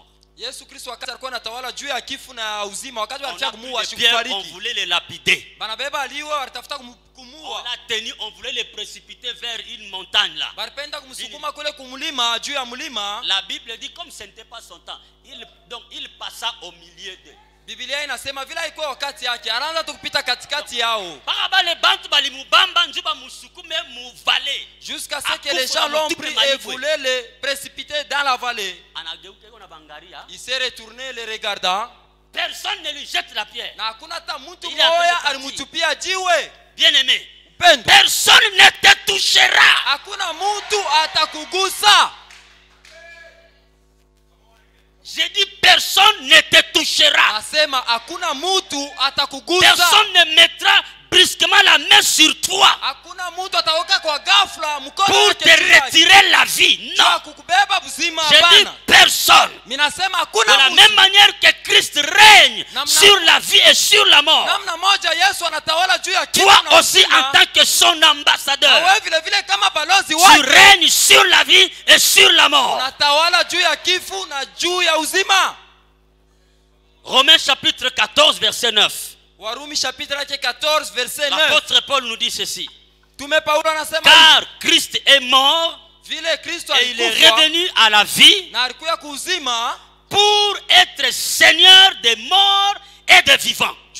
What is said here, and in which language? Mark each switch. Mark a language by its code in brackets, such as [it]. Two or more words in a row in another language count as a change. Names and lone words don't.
[fr] On voulait le lapider. On l'a tenu, on voulait le précipiter vers une montagne là. La Bible dit comme ce n'était pas son temps, donc il passa au milieu d'eux. [sw] Biblia inasema vile ilikuwa wakati yake anaanza tu kupita katikati yao. [fr] Jusqu'à ce que les gens l'ont pris et voulaient le précipiter dans la vallée. Il s'est retourné les regardant. Personne ne lui jette la pierre. [sw] Na hakuna hata mtu mmoja alimtupia jiwe. [fr] Bien aimé. Personne ne te touchera. [sw] Hakuna mtu atakugusa. [fr] J'ai dit personne ne te touchera. [sw] Nasema hakuna mtu atakugusa. [fr] Personne ne mettra brusquement la main sur toi. [sw] Hakuna mtu ataoka kwa ghafla mkono [fr] pour te retirer la vie. Non. J'ai dit personne. [sw] Minasema hakuna [fr] de la même manière que Christ règne sur la vie et sur la mort. [sw] Namna moja Yesu anatawala juu ya kifo. [fr] Toi aussi en tant que son ambassadeur. [sw] Na wewe vile vile kama balozi wake. [fr] Tu règnes sur la vie et sur la mort. [sw] Unatawala juu ya kifo na juu ya uzima. [fr] Romains chapitre 14 verset 9. [sw] Warumi [fr] chapitre 14 verset 9. L'apôtre Paul nous dit ceci. Car Christ est mort et il est revenu à la vie pour être Seigneur des morts et des vivants.